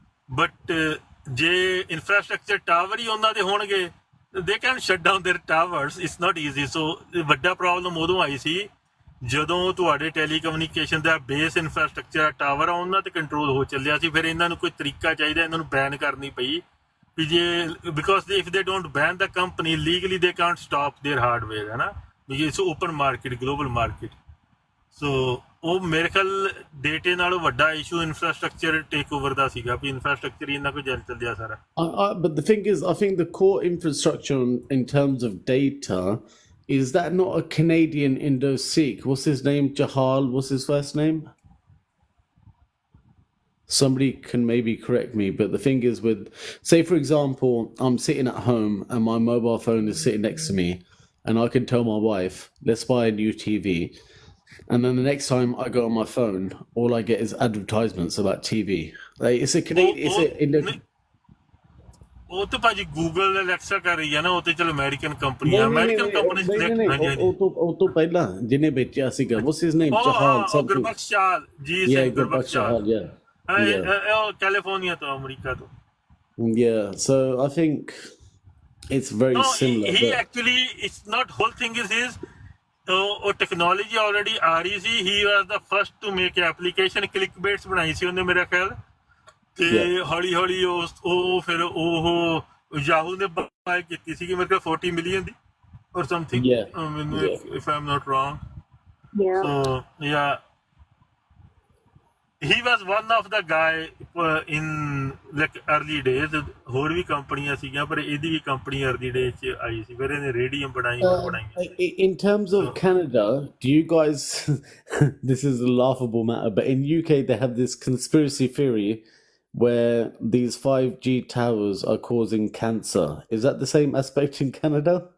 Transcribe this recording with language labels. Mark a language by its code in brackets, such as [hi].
[pa] But ਜੇ infrastructure tower ਹੀ ਉਹਨਾਂ ਦੇ ਹੋਣਗੇ [en] they can shut down their towers it's not easy [pa] ਸੋ ਵੱਡਾ ਪ੍ਰੋਬਲਮ ਉਦੋਂ ਆਈ ਸੀ ਜਦੋਂ ਤੁਹਾਡੇ ਟੈਲੀਕਮਿਊਨੀਕੇਸ਼ਨ ਦਾ ਬੇਸ ਇਨਫਰਾਸਟਰਕਚਰ ਟਾਵਰ ਆ ਉਹਨਾਂ 'ਤੇ ਕੰਟਰੋਲ ਹੋ ਚੱਲਿਆ ਸੀ ਫਿਰ ਇਹਨਾਂ ਨੂੰ ਕੋਈ ਤਰੀਕਾ ਚਾਹੀਦਾ ਇਹਨਾਂ ਨੂੰ ਬੈਨ ਕਰਨੀ ਪਈ ਵੀ ਜੇ [en] because if they don't ban the company legally they can't stop their hardware [pa] ਹੈ ਨਾ ਵੀ [en] it's open market global market [pa] ਸੋ ਉਹ ਮੇਰੇ ਖਿਆਲ ਡੇਟੇ ਨਾਲੋਂ ਵੱਡਾ ਇਸ਼ੂ ਇਨਫਰਾਸਟਰਕਚਰ ਟੇਕ ਓਵਰ ਦਾ ਸੀਗਾ ਵੀ ਇਨਫਰਾਸਟਰਕਚਰ ਹੀ ਇੰਨਾ ਕੁ ਚੱਲਦਿਆ ਸਾਰਾ [en] but the thing is I think the core infrastructure in terms of data is that not a Canadian Indo-Sikh what's his name Jahal what's his first name somebody can maybe correct me, but the thing is with, say for example, I'm sitting at home and my mobile phone is sitting next to me, and I can tell my wife, let's buy a new TV. And then the next time I go on my phone, all I get is advertisements about TV. Like, it's a Canadian, [pa] ਉਹ ਤਾਂ ਭਾਜੀ Google Alexa ਕਰ ਰਹੀ ਹੈ ਨਾ, ਉਹ ਤੇ ਚਲ ਅਮਰੀਕਨ ਕੰਪਨੀ ਆ, ਅਮਰੀਕਨ ਕੰਪਨੀ ਸਿਲੈਕਟ ਹਾਂਜੀ ਉਹ ਤੋਂ ਪਹਿਲਾਂ ਜਿਹਨੇ ਵੇਚਿਆ ਸੀਗਾ, [en] what's his name, Chahal something, [pa] Gurbakhsh Chahal ਜੀ ਸਿੰਘ, ਗੁਰਬਖਸ਼ ਚਾਹਲ, [en] yeah, [pa] ਕੈਲੀਫੋਰਨੀਆ ਤੋਂ, ਅਮਰੀਕਾ ਤੋਂ। [en] Yeah, so I think it's very similar. He actually, it's not whole thing is his, [pa] ਉਹ ਟੈਕਨੋਲੋਜੀ ਆਲਰੇਡੀ ਆ ਰਹੀ ਸੀ, [en] he was the first to make application, clickbaits [pa] ਬਣਾਈ ਸੀ ਉਹਨੇ ਮੇਰਾ ਖਿਆਲ, ਤੇ ਹੌਲੀ ਹੌਲੀ ਉਹ ਫਿਰ ਉਹ ਯਾਹੂ ਨੇ ਬਾਏ ਕੀਤੀ ਸੀਗੀ ਮੇਰੇ ਕੋਲ 40 million ਦੀ [en] or something, if I'm not wrong. So yeah, he was one of the guy in like early days, [pa] ਹੋਰ ਵੀ ਕੰਪਨੀਆਂ ਸੀਗੀਆਂ ਪਰ ਇਹਦੀ ਵੀ ਕੰਪਨੀ [en] early days [pa] ਚ ਆਈ ਸੀ, ਫਿਰ ਇਹਨੇ ਰੇਡੀਅਮ ਬਣਾਈ। [en] In terms of Canada, do you guys this is a laughable matter, but in UK they have this conspiracy theory where these 5G towers are causing cancer. Is that the same aspect in Canada?